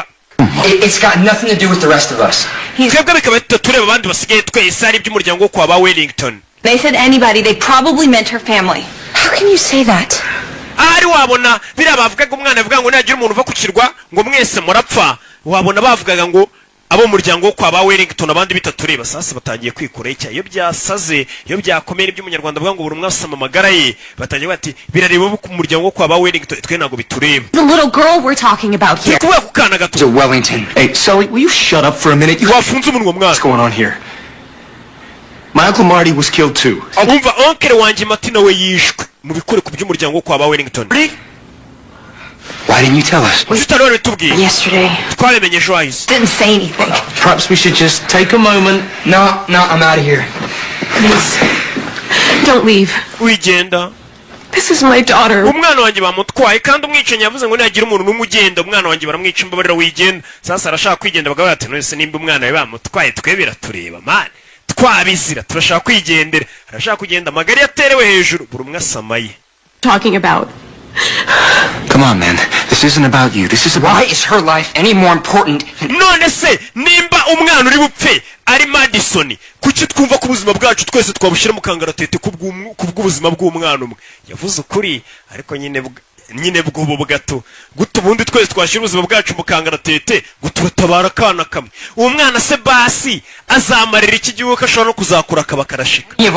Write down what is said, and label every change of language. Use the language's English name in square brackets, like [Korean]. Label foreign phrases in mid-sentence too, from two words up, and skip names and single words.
[English] It's got nothing to do with the rest of us. [Kinyarwanda] twebwe bikaba bitatureba abandi basigaye twese ari iby'umuryango wo kwa ba Wellington. [English] They said anybody. They probably meant her family. How can you say that? [Kinyarwanda] Ari wabona biriya bavugaga umwana avuga ngo nagira umuntu uva ku kirwa ngo mwese murapfa wabona bavugaga ngo abo umuryango wo kwa ba Wellington abandi bitatureba sasa batangiye kwikura icya iyo byasaze iyo byakomera iby'umunyarwanda avuga ngo buri umwe asama amagara ye batangiye bati birareba ku muryango wo kwa ba Wellington twe ntago bitureba. [English] The little girl we're talking about here. [Kinyarwanda] kuba ku kana gato. [English] So Wellington. Hey, Sully, will you shut up for a minute? [Kinyarwanda] wafunze umunwa mwana. [English] What's going on here? My Uncle Marty was killed too. [Kinyarwanda] umva oncle wanjye Marty nawe yishwe mu bikore ku by'umuryango wo kwa ba Wellington. [English] Why didn't you tell us? [Kinyarwanda] utarore tubwiye [English] Yesterday. [Kinyarwanda] twabimenye ejo hahise. [English] Didn't say anything. Perhaps we should just take a moment. No, I'm out of here. Please. Don't leave. [Kinyarwanda] wigenda [English] This is my daughter. [Kinyarwanda] umwana wanjye bamutwaye kandi umwicanyi yavuze ngo nagira umuntu n'umwe ugenda umwana wanjye baramwica imbabarira wigenda sasa arashaka kwigenda bagaba bati none se nimba umwana we bamutwaye twe biratureba man twabizira turashaka kwigendera arashaka kugenda amagari yaterewe hejuru buri umwe asamaye. [English] Talking about. Come on, man. This isn't about you. This is about... Why is her life any more important? [Kinyarwanda] none se nimba umwana uri bupfe ari Madison kuki twumva ko ubuzima bwacu twese twabushyira mu kangaratete kubw'ubuzima bw'umwana umwe yavuze ukuri ariko nyine bw'ubu gato guta ubundi twese twashyira ubuzima bwacu mu kangaratete guturatabara akana kamwe uwo mwana se basi azamarira iki gihugu ko ashobora no kuzakura akaba karashika